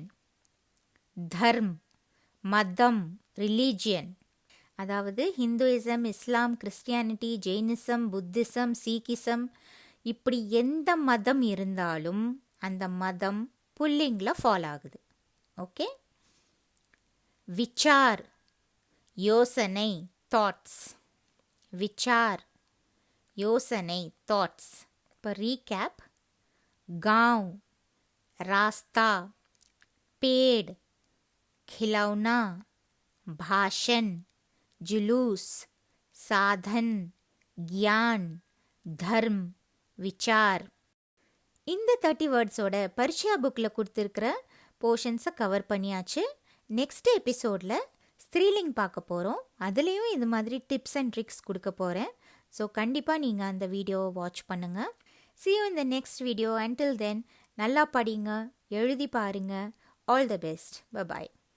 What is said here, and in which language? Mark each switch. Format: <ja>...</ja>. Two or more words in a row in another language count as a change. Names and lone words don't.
<ta>தர்ம் மதம் ரிலீஜியன் அதாவது ஹிந்துயிசம், இஸ்லாம், கிறிஸ்டியானிட்டி, ஜெயினிசம், புத்திசம், சீக்கிசம் இப்படி எந்த மதம் இருந்தாலும் அந்த மதம் புல்லிங்கில் ஃபாலோ ஆகுது. ஓகே. விச்சார் யோசனை தாட்ஸ். விச்சார் யோசனை தாட்ஸ். இப்போ ரீகேப்.</ta> <hi>गांव रास्ता, पेड़, खिलौना, भाषण, जुलूस, साधन, ज्ञान, धर्म, विचार.</hi> <ta>இந்த 30 வேர்ட்ஸோட பரிச்சயா புக்கில் கொடுத்துருக்கிற</ta> <en>portions cover</en> <ta>பண்ணியாச்சு.</ta> <en>next episode</en> <ta>ஸ்திரீலிங் பார்க்க போகிறோம். அதுலேயும் இது மாதிரி</ta> <en>tips and tricks</en> <ta>கொடுக்க போகிறேன். ஸோ கண்டிப்பாக நீங்கள் அந்த வீடியோவை வாட்ச் பண்ணுங்கள்.</ta> <en>See you in the next video. Until then,</en> <ta>நல்லா படிங்க, எழுதி பாருங்க.</ta> <en>All the best. Bye-bye.</en>